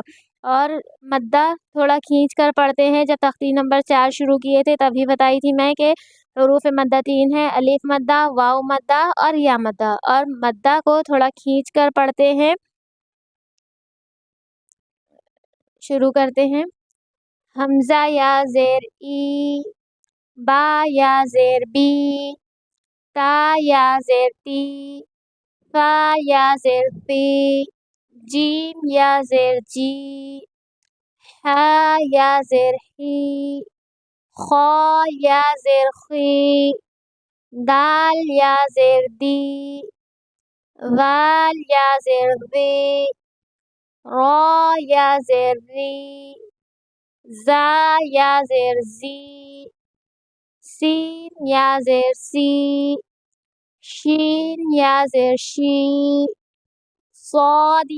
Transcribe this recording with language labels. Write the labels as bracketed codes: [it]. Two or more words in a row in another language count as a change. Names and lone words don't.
[ur] اور مدہ تھوڑا کھینچ کر پڑھتے ہیں، جب تختی نمبر 4 شروع کیے تھے تبھی بتائی تھی میں کہ حروف مدہ 3 ہیں، الف مدہ، واو مدہ اور یا مدہ، اور مدہ کو تھوڑا کھینچ کر پڑھتے ہیں۔ شروع کرتے ہیں۔ حمزہ یا زیر ای، با یا زیر بی، تا یا زیر تی، فا یا زیر تی، جیم یا زیر جی، ہا یا زیر ہی، خا یا زیر خی، دال یا زیر دی، غال یا زیر غی، را یا زیر ری، زا یا زیر زی، سین یا زیر سی، شین یا زیر شی، صاد